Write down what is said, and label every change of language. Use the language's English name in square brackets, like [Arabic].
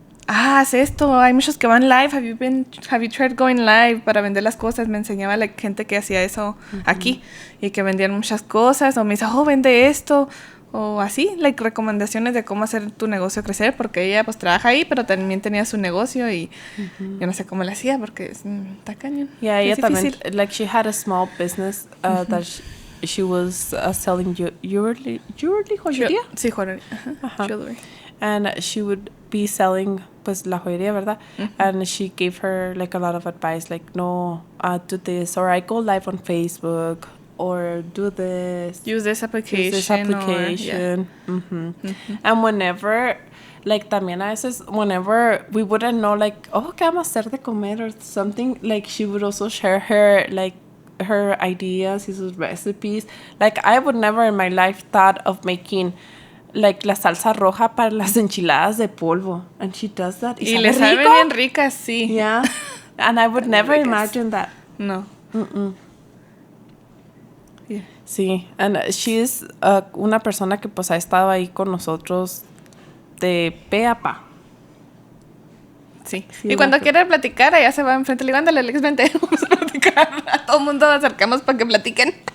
[Spanish] Haz esto, hay muchos que van live. [English] Have you tried going live [Spanish] para vender las cosas? Me enseñaba la gente que hacía eso aquí y que vendían muchas cosas, o me dice, vende esto, o así, like recomendaciones de cómo hacer tu negocio crecer, porque ella pues trabaja ahí, pero también tenía su negocio y yo no sé cómo le hacía porque está cañón. Yeah, ella es también, difícil. [English] like she had a small business that she was selling jewelry, joyería. [Spanish] Sí, joyería. Ajá. [English] Jewelry. And she would be selling [Spanish] pues la joyería, ¿verdad? [English] And she gave her like a lot of advice, like no, do this, or I go live on Facebook, or do this. Use this application. Use this application. And whenever, like [Spanish] también a veces, [English] whenever we wouldn't know, like, [Spanish] ¿qué vamos a hacer de comer [English] or something? Like she would also share her, like, her ideas, [Spanish] sus recipes. [English] Like I would never in my life thought of making like [Spanish] la salsa roja para las enchiladas de polvo, [English] and she does that. [Spanish] Y le saben bien ricas, sí. [English] Yeah, and I would never imagine that. [Spanish] No. [English] Yeah. [Spanish] Sí, [English] and she is [Spanish] una persona que pues ha estado ahí con nosotros de pe a pa. Sí. Sí, Y cuando no, quiere platicar, ella se va enfrente. Le digo, ándale, Alex, vente, vamos a platicar. A todo el mundo nos acercamos para que platiquen.